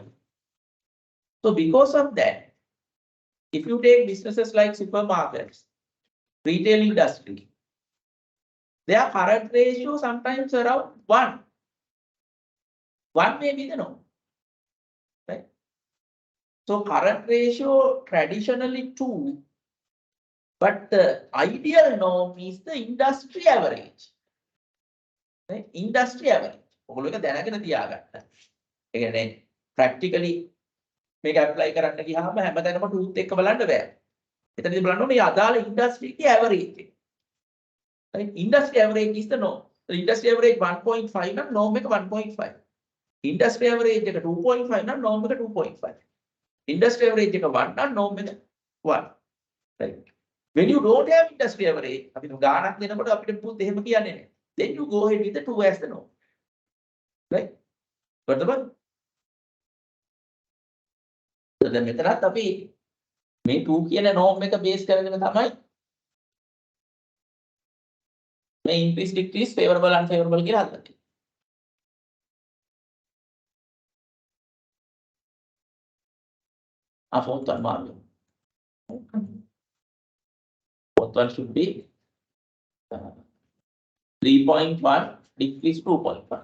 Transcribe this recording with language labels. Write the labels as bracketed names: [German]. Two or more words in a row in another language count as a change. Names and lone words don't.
[English] So because of that, if you take businesses like supermarkets, retail industry, their current ratio sometimes around 1. 1 may be the norm. Right? So current ratio traditionally 2, but the ideal norm is the industry average. Right? Industry average. [Sinhala] ඔගොල්ලෝ එක දැනගෙන තියාගන්න. ඒ කියන්නේ practically මේක apply කරන්න ගියාම හැමතැනම truth එක බලන්න බෑ. එතනදී බලන්න ඕනේ මේ අදාළ industry එකේ average එක. Right? [English] Industry average is the norm. So industry average 1.5 නම් norm එක 1.5. Industry average එක 2.5 නම් norm එක 2.5. Industry average එක 1 නම් norm එක 1. Right? When you don't have industry average, [Sinhala] අපි ගාණක් දෙනකොට අපිට පුත් එහෙම කියන්නේ නැහැ. [English] Then you go ahead with the 2 as the norm. Right? Got the one? So [Sinhala] දැන් මෙතනත් අපි මේ 2 කියන norm එක base කරගෙන තමයි මේ [English] increase decrease favorable unfavorable [Sinhala] කියලා හදන්නේ. [English] Fourth one margin. Fourth one should be 3.1 decrease 2.1.